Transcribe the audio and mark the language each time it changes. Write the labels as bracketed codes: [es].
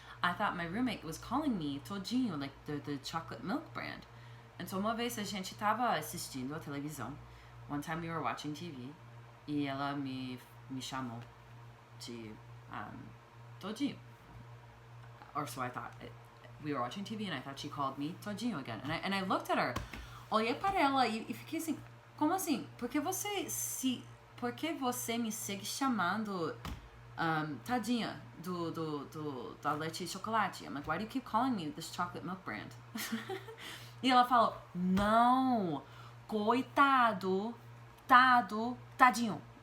[en] I thought my roommate was calling me Todinho, like the chocolate milk brand. And so [pt] uma vez a gente tava assistindo a televisão. [en] One time we were watching TV [pt] e ela me chamou de Todinho. [en] Or so I thought. We were watching TV and I thought she called me Todinho again. And I looked at her. [pt] Olhei para ela e fiquei assim, como assim? Por que você me segue chamando tadinha da leite e chocolate? [en] I'm like, why do you keep calling me this chocolate milk brand? [pt] E ela falou, não, coitado, tadinho.